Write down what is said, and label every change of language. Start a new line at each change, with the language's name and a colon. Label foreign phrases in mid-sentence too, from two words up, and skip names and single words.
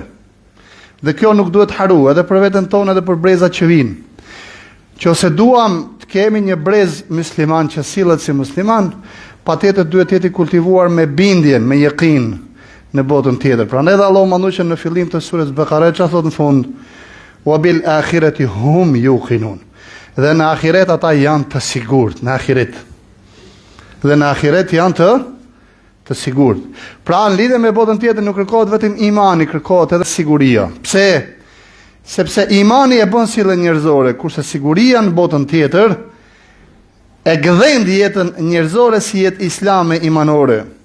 Albanian: Dhe kjo nuk duhet haru, edhe për veten tonë edhe për brezat që vinë. Që ose duam të kemi një brez musliman që sillet si musliman, patjetër duhet të jetë i kultivuar me bindjen, me yaqin në botën tjetër. Prandaj Allahu mandushën në fillim të surës Bekare çfarë thotë në fund?
Arabic: وبالآخرة هم يوقنون.
Albanian: Dhe në ahiret ata janë të sigurt, në ahiret. Dhe në ahiret janë të sigurt. Pra në lidhje me botën tjetër nuk kërkohet vetëm imani, kërkohet edhe siguria. Pse? Sepse imani e bën sjelljen njerëzore, kurse siguria në botën tjetër e gëdhen jetën njerëzore si jetë islame imanore.